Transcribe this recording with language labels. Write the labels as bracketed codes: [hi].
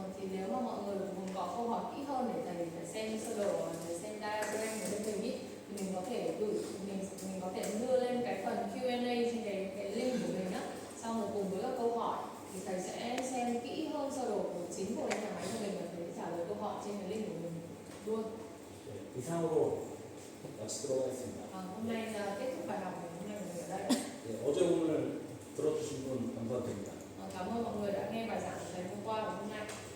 [vi] Thì nếu mà mọi người muốn có câu hỏi kỹ hơn để thầy xem sơ đồ, để xem diagram của bên thầy ý, thì mình có thể mình có thể đưa lên cái phần Q&A trên cái link của mình á, xong rồi cùng với các câu hỏi thì thầy sẽ xem kỹ hơn sơ đồ của chính của bên nhà máy của mình và thầy sẽ trả lời câu hỏi trên cái link của mình luôn. [ko] 네, 이상으로 마치도록 하겠습니다. [vi] Hôm nay là kết thúc bài học của hôm nay mình ở đây. [ko] 네, 어제 오늘 들어주신 분 감사드립니다. [vi] Cảm ơn mọi người đã nghe bài giảng của thầy hôm qua và hôm nay.